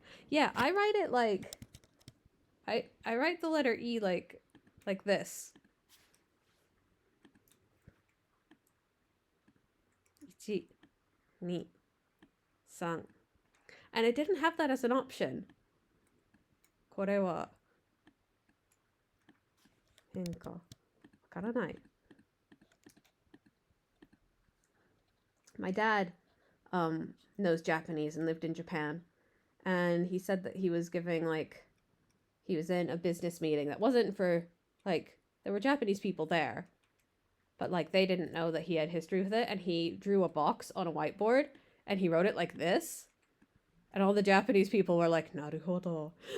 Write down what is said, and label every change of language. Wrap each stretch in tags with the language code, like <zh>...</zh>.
<en>Yeah, I write it like I write the letter E like this. 1 2 3 and it didn't have that as an option.</en> <ja>これは変かわからない。</ja> <en>My dad knows Japanese and lived in Japan, and he said that he was giving he was in a business meeting that wasn't for there were Japanese people there, but they didn't know that he had history with it, and he drew a box on a whiteboard and he wrote it like this, and all the Japanese people were like, "Naruhodo."</en>